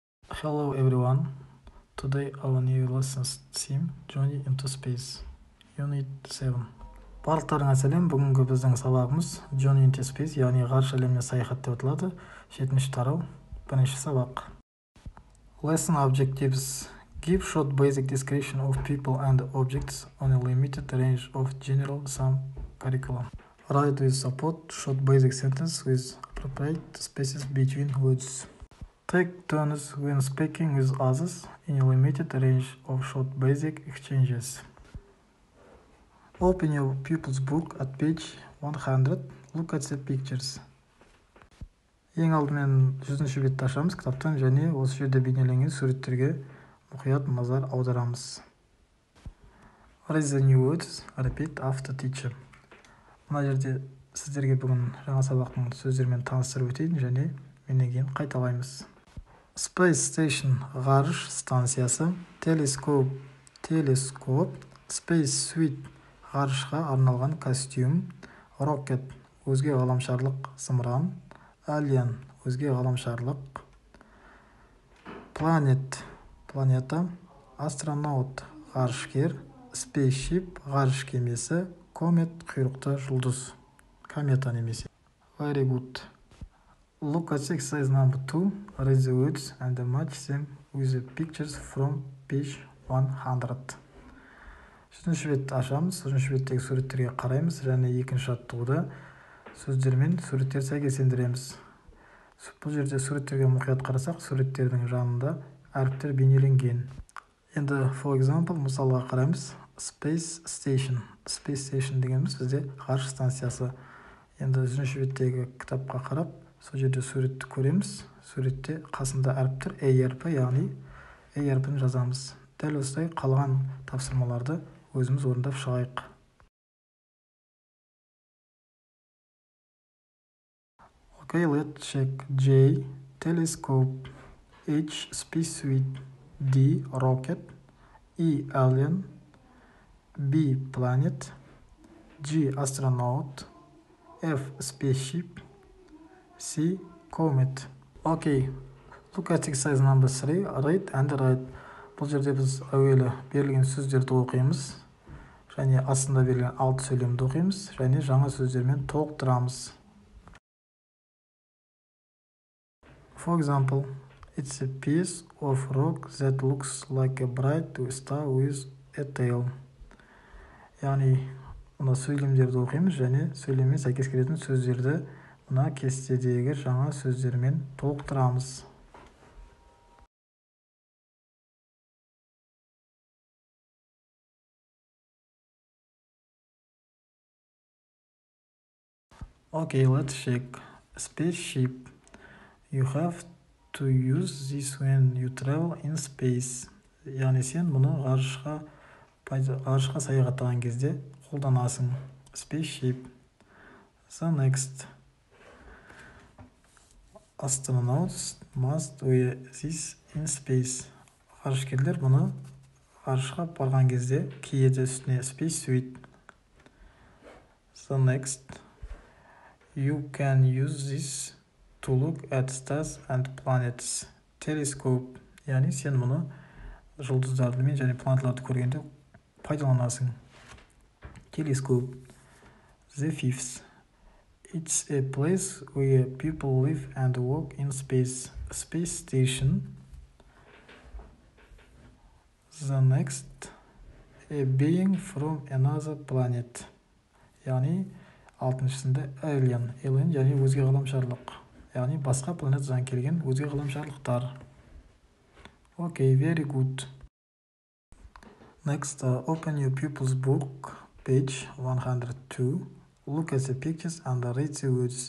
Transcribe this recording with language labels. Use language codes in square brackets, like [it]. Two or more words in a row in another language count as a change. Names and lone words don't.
[en] Hello everyone. Today our new lessons theme Journey into Space. Unit 7. [kk] Барлықтарыңа сәлем. Бүгінгі біздің сабағымыз [en] Journey into Space, [kk] яғни ғарыш әлеміне саяхат деп аталады. 7-ші тарау, бірінші сабақ. [en] Lesson objectives: give short basic description of people and objects on a limited range of general sum curriculum. Write with support short basic sentence with appropriate spaces between words. Take turns when speaking with others in a limited range of short basic exchanges. Open your pupil's book at page 100. Look at the pictures. [kk] Ең алдымен 100-ші бетті ашамыз кітаптан және осы жерде бейнеленген суреттерге мұқият назар аударамыз. [en] Read the new words. Repeat after teacher. [kk] Мына жерде сіздерге бүгін жаңа сабақтың сөздерімен таныстырып өтейін және менен кейін қайталаймыз. [en] Space Station [kk] – ғарыш станциясы. Telescope – телескоп. [en] Space Suit [kk] – ғарышқа арналған костюм. Rocket – өзге ғаламшарлық зымыран. Alien – өзге ғаламшарлық. Planet – планета. Astronaut – ғарышкер. Spaceship – ғарыш кемесі. Comet – құйрықты жұлдыз. Комета немесе. [en] Very good. Look at exercise number 2. Read the words and match them with the pictures from page 100. [kk] 100-ші бетті ашамыз. 100-ші беттегі суреттерге қараймыз және екінші жаттығуда сөздермен суреттер сәйкестендіреміз. Бұл жерде суреттерге мұқият қарасақ, суреттердің жанында әріптер бейнеленген. Енді, [en] for example, [kk] мысалға қараймыз. [en] Space Station. Space Station [kk] дегеніміз бізде ғарыш станциясы. Енді 100-ші беттегі кітапқа қарап, сол жерде суретті көреміз. Суретте қасында әріптер A әрпі, яғни A әрпін жазамыз. Дәл осылай қалған тапсырмаларды өзіміз орындап шығайық. [en] Okay, let's check. J. Telescope. H. Spacesuit. D. Rocket. E. Alien. B. Planet. G. Astronaut. F. Spaceship. C. Comet. Okay, look at exercise number 3. Read and write. [kk] Бұл жерде біз әуелі берілген сөздерді оқимыз, және астында берілген 6 сөйлемді оқимыз, және жаңа сөздермен толықтырамыз. [en] For example, it's a piece of rock that looks like a bright star with a tail. [kk] Яғни, мына сөйлемдерді оқимыз, және сөйлеммен сәйкес келетін сөздерді мына кестедегі жаңа сөздермен толықтырамыз. [en] Okay, let's check. Spaceship. You have to use this when you travel in space. [kk] Яғни сен мұны ғарышқа саяхаттаған кезде қолданасың. [en] Spaceship. The next. Astronauts must wear this in space. [kk] Ғарышкерлер мұны ғарышқа барған кезде киеді, үстіне spacesuit. [en] The next. You can use this to look at stars and planets. Telescope. [kk] Яғни сен мұны жұлдыздарды мен және планеталарды көргенде пайдаланасың. [en] Telescope. The fifth. It's a place where people live and work in space. Space station. The next. A being from another planet. [kk] Яғни алтыншысында alien. Alien яғни өзге ғаламшарлық. Яғни басқа планетадан келген өзге ғаламшарлықтар. [en] Okay, very good. Next, open your pupil's book, page 102. Look at the pictures and read the words.